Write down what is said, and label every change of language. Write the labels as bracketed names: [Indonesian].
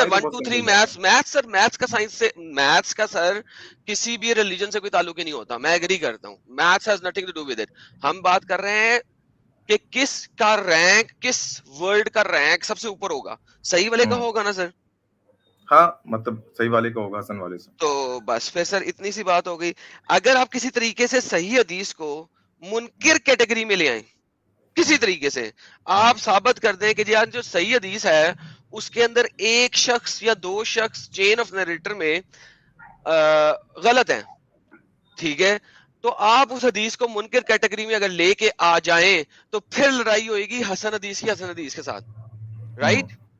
[Urdu] میں 1 2 3 میتھس سر, میتھس کا سائنس سے, میتھس کا سر کسی بھی ریلیجن سے کوئی تعلق ہی نہیں ہوتا. میں ایگری کرتا ہوں, [English] Maths has nothing to do with it. [Urdu] ہم بات کر رہے ہیں کہ کس کا رینک, کس ورڈ کا رینک سب سے اوپر ہوگا. صحیح والے کا ہوگا نا سر؟ ہاں مطلب صحیح والے کا ہوگا حسن والے سے. تو بس پھر سر اتنی سی بات ہو گئی. اگر آپ کسی طریقے سے صحیح حدیث کو منکر کیٹیگری میں لے آئیں, کسی طریقے سے آپ ثابت کر دیں کہ جی آج جو صحیح حدیث ہے اس کے اندر ایک شخص یا دو شخص چین آف نریٹر میں غلط ہیں, ٹھیک ہے, تو آپ اس حدیث کو منکر کیٹیگری میں اگر لے کے آ جائیں تو پھر لڑائی ہوئے گی حسن حدیث کی حسن حدیث کے ساتھ, رائٹ.